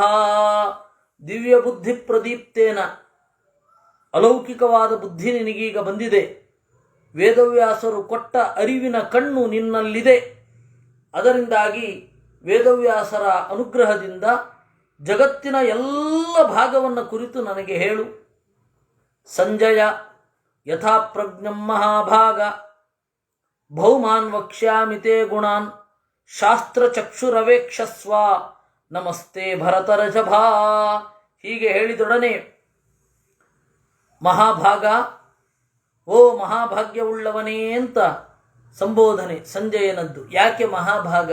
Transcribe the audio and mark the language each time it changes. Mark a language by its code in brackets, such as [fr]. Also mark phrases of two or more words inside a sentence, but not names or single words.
[sa] ದಿವ್ಯ ಬುದ್ಧಿ ಪ್ರದೀಪ್ತೇನ, [kn] ಅಲೌಕಿಕವಾದ ಬುದ್ಧಿ ನಿನಗೀಗ ಬಂದಿದೆ. ವೇದವ್ಯಾಸರು ಕೊಟ್ಟ ಅರಿವಿನ ಕಣ್ಣು ನಿನ್ನಲ್ಲಿದೆ. ಅದರಿಂದಾಗಿ ವೇದವ್ಯಾಸರ ಅನುಗ್ರಹದಿಂದ ಜಗತ್ತಿನ ಎಲ್ಲ ಭಾಗವನ್ನು ಕುರಿತು ನನಗೆ ಹೇಳು. [sa] ಸಂಜಯ ಯಥಾ ಪ್ರಜ್ಞಂ ಮಹಾಭಾಗ ಭೌಮಾನ್ ವಕ್ಷ್ಯಾಮಿ ತೇ ಗುಣಾನ್ ಶಾಸ್ತ್ರಚಕ್ಷುರವೇಕ್ಷಸ್ವ ನಮಸ್ತೆ ಭರತರಷಭಾ. [kn] ಹೀಗೆ ಹೇಳಿದೊಡನೆ ಮಹಾಭಾಗ, ಓ ಮಹಾಭಾಗ್ಯವುಳ್ಳವನೇ ಅಂತ ಸಂಬೋಧನೆ ಸಂಜಯನದ್ದು. ಯಾಕೆ ಮಹಾಭಾಗ?